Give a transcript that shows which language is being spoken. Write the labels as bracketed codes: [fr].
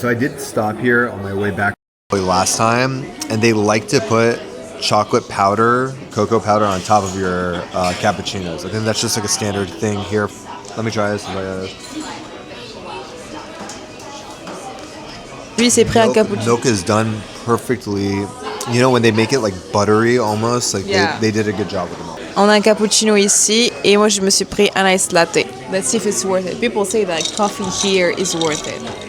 [en] So I did stop here on my way back last time, and they like to put chocolate powder, cocoa powder on top of your cappuccinos. I think that's just like a standard thing here. Let me try this. [fr] Lui, c'est pris un cappuccino. [en] Milk is done perfectly. You know when they make it like buttery almost, like Yeah. they did a good job with the milk. [fr] On a un cappuccino ici et moi, je me suis pris un iced latte. [en] Let's see if it's worth it. People say that coffee here is worth it.